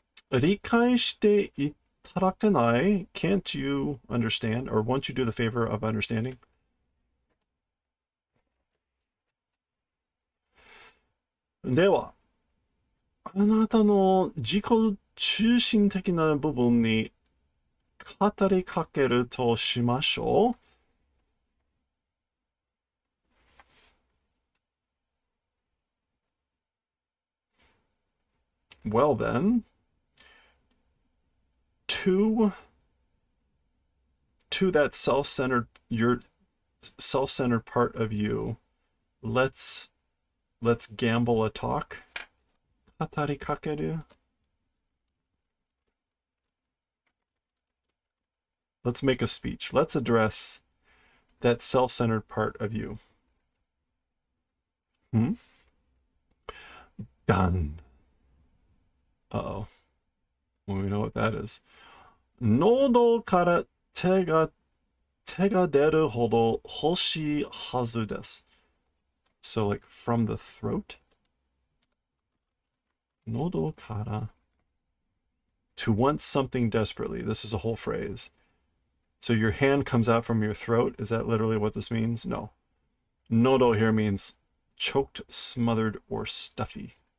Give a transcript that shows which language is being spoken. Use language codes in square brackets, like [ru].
[ja] Rikai shite itarakenai? [en] Can't you understand, or won't you do the favor of understanding? [ja] では、あなたの自己中心的な部分に語りかけるとしましょう。 [en] Well then, to that self-centered, your self-centered part of you, let's gamble a talk. [ja] 語りかける. [en] Let's make a speech. Let's address that self-centered part of you. Done. Uh-oh. Well, we know what that is. [ja] 喉から手が出るほど欲しいはずです. [en] So like from the throat. [ja] 喉から [en] to want something desperately. This is a whole phrase. So your hand comes out from your throat. Is that literally what this means? No. Nodo here means choked, smothered, or stuffy.